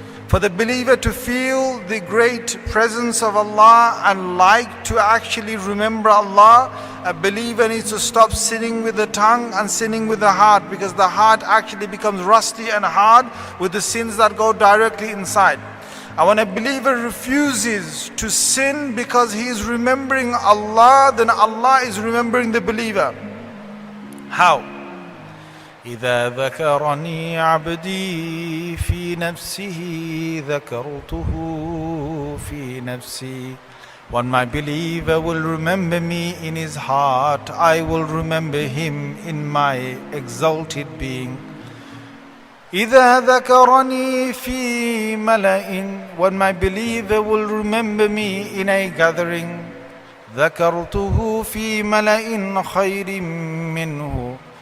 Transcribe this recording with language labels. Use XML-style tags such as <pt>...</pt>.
<en>For the believer to feel the great presence of Allah and like to actually remember Allah, a believer needs to stop sinning with the tongue and sinning with the heart, because the heart actually becomes rusty and hard with the sins that go directly inside. And when a believer refuses to sin because he is remembering Allah, then Allah is remembering the believer. How?</en> <ar>إذا ذكرني عبدي في نفسه ذكرته في نفسي.</ar> <en>When my believer will remember me in his heart, I will remember him in my exalted being.</en> <ar>إذا ذكرني في ملأ.</ar> <en>When my believer will remember me in a gathering,</en> <ar>ذكرته في ملأ خير منه.</ar>